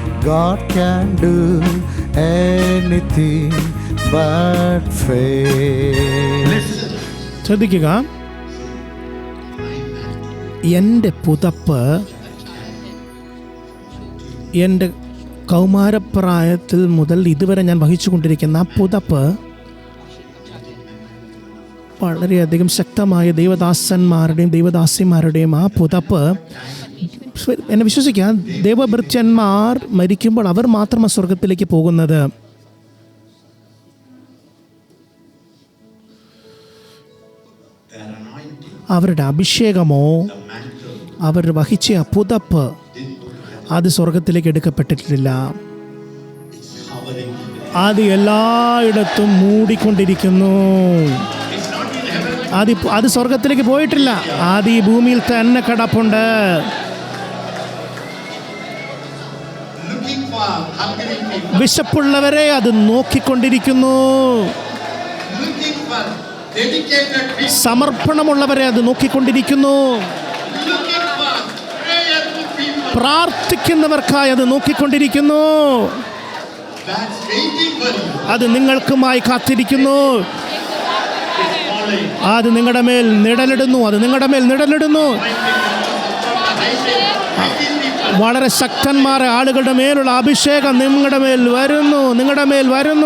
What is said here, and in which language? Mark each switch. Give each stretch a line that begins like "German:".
English: God can do anything but faith. listen.
Malayalam: ശ്രദ്ധിക്കുക, എൻ്റെ പുതപ്പ്, എൻ്റെ കൗമാരപ്രായത്തിൽ മുതൽ ഇതുവരെ ഞാൻ വഹിച്ചുകൊണ്ടിരിക്കുന്ന ആ പുതപ്പ് വളരെയധികം ശക്തമായ ദൈവദാസന്മാരുടെയും ദൈവദാസിമാരുടെയും ആ പുതപ്പ്, എന്നെ വിശ്വസിക്കാം, ദൈവഭൃത്യന്മാർ മരിക്കുമ്പോൾ അവർ മാത്രമാണ് സ്വർഗത്തിലേക്ക് പോകുന്നത്.
English: Their anointing,
Malayalam: അവരുടെ അഭിഷേകമോ
English: the mantle,
Malayalam: അവർ വഹിച്ച ആ പുതപ്പ് അത് സ്വർഗത്തിലേക്ക് എടുക്കപ്പെട്ടിട്ടില്ല.
English: it's hovering.
Malayalam: അത് എല്ലായിടത്തും മൂടിക്കൊണ്ടിരിക്കുന്നു.
English: It's not in heaven.
Malayalam: അത് സ്വർഗത്തിലേക്ക് പോയിട്ടില്ല. അത് ഈ ഭൂമിയിൽ തന്നെ കിടപ്പുണ്ട്.
English: Looking for hungry people.
Malayalam: വിശപ്പുള്ളവരെ അത് നോക്കിക്കൊണ്ടിരിക്കുന്നു.
English: Looking for dedicated people.
Malayalam: സമർപ്പണമുള്ളവരെ അത് നോക്കിക്കൊണ്ടിരിക്കുന്നു.
English: Looking for prayerful people.
Malayalam: പ്രാർത്ഥിക്കുന്നവർക്കായി അത് നോക്കിക്കൊണ്ടിരിക്കുന്നു.
English: That's waiting for you.
Malayalam: അത് നിങ്ങൾക്കുമായി കാത്തിരിക്കുന്നു.
English: It's falling.
Malayalam: അത് നിങ്ങളുടെ മേൽ നിഴലിടുന്നു. അത് നിങ്ങളുടെ മേൽ നിഴലിടുന്നു. വളരെ ശക്തന്മാരെ ആളുകളുടെ മേലുള്ള അഭിഷേകം നിങ്ങളുടെ മേൽ വരുന്നു. നിങ്ങളുടെ മേൽ വരുന്നു.